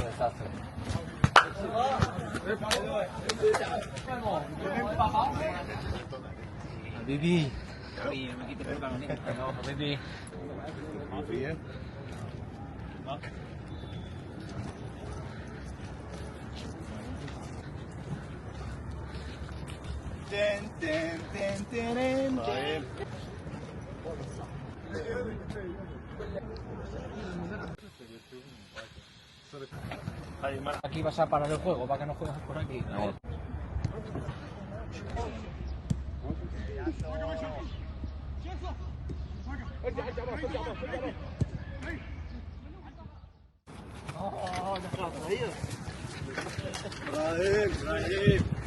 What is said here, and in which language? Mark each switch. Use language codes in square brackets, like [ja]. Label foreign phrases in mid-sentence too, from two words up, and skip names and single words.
[ar] حبيبي حبيبي عافية. تن تن تن تن. طيب. [es] Aquí vas a parar el juego para que no juegues por aquí. No. [ar] ابراهيم ابراهيم.